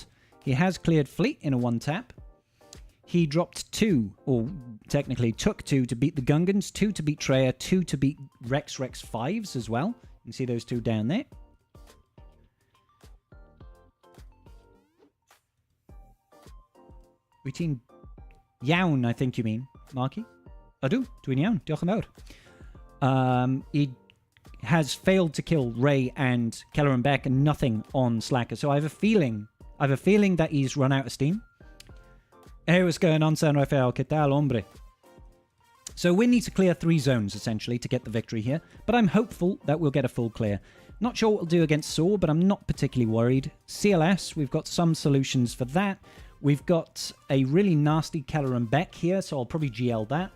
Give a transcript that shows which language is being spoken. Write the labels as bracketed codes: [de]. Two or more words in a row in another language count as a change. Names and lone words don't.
[en] He has cleared Fleet in a 1-tap. He dropped 2, or technically took 2 to beat the Gungans, 2 to beat Traya, 2 to beat Rex 5s as well. You can see those 2 down there. Routine Iawn, I think you mean, Marky. [cy] Ydw, dwi'n iawn, diolch yn fawr. [en] He has failed to kill Rey and Keller and Beck and nothing on Slacker. So I have a feeling that he's run out of steam. Hey, what's going on, [es] San Rafael? ¿Qué tal, hombre? [en] So we need to clear 3 zones, essentially, to get the victory here. But I'm hopeful that we'll get a full clear. Not sure what we'll do against Saw, but I'm not particularly worried. CLS, we've got some solutions for that. We've got a really nasty Keller and Beck here, so I'll probably GL that.